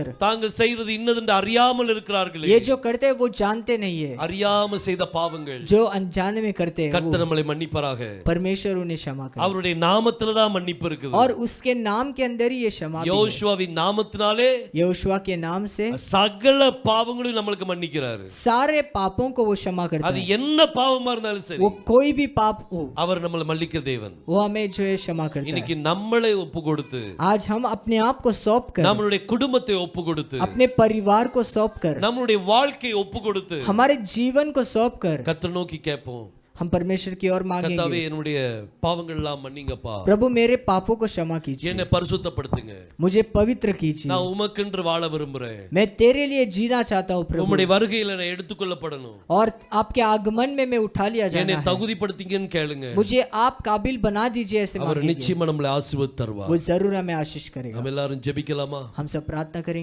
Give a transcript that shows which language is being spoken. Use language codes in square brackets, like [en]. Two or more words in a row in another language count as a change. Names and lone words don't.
[ta] தாங்கள் செய்கிறது இன்னதென்று அறியாமல் இருக்கிறார்களே. [hi] ये जो करते हैं वो जानते नहीं है, [ta] அறியாம செய்த பாவங்கள் [hi] जो अनजाने में करते हैं [ta] கர்த்தர் [hi] वो [ta] நம்மளை மன்னிப்பாராக. [hi] परमेश्वर उन्हें क्षमा करे, [ta] அவருடைய நாமத்துல தான் மன்னிப்பு இருக்குது. [hi] और उसके नाम के अंदर ही ये क्षमा भी है। [ta] யோசுவாவின் நாமத்தினாலே [hi] यहोशुआ के नाम से [ta] சகல பாவங்களையும் நம்மளுக்கு மன்னிக்கிறாரு. [hi] सारे पापों को वो क्षमा करता [ta] அது [hi] है। [ta] என்ன பாவமா இருந்தாலும் சரி, [hi] वो कोई भी पाप हो [ta] அவர் நம்மளை மன்னிக்கிற தேவன். [hi] वो हमें जो है क्षमा करता है। [ta] இன்னைக்கு நம்மளை ஒப்பு கொடுத்து, [hi] आज हम अपने आप को सौंप कर, [ta] நம்மளுடைய குடும்பத்தை ஒப்பு கொடுத்து, [hi] अपने परिवार को सौंप कर, [ta] நம்மளுடைய வாழ்க்கையை ஒப்பு கொடுத்து [hi] हमारे जीवन को सौंप कर [ta] கர்த்தரை நோக்கி கேட்போம். [hi] हम परमेश्वर की ओर [ta] கர்த்தாவே [hi] मांगेंगे, [ta] என்னுடைய பாவங்கள் எல்லாம் மன்னிங்கப்பா. [hi] प्रभु मेरे पापों को क्षमा कीजिए, [ta] என்னை பரிசுத்தப்படுத்துங்க. [hi] मुझे पवित्र कीजिए, [ta] நான் உமக்கென்று வாழ விரும்புறேன். [hi] मैं तेरे लिए जीना चाहता हूँ प्रभु, [ta] உம்முடைய வருகையில நான் எடுத்துக்கொள்ளப்படணும். [hi] और आपके आगमन में मैं उठा लिया [ta] என்னை [hi] जाना है। [ta] தகுதிப்படுத்திங்கன்னு கேளுங்க. [hi] मुझे आप काबिल बना दीजिए, ऐसे [ta] அவர் [hi] मांगेंगे, [ta] நிச்சயமா நம்மளை ஆசீர்வதித்து தருவார். [hi] वो जरूर हमें आशीष करेगा। [ta] நம்ம எல்லாரும் ஜெபிக்கலாமா? [hi] हम सब प्रार्थना करेंगे।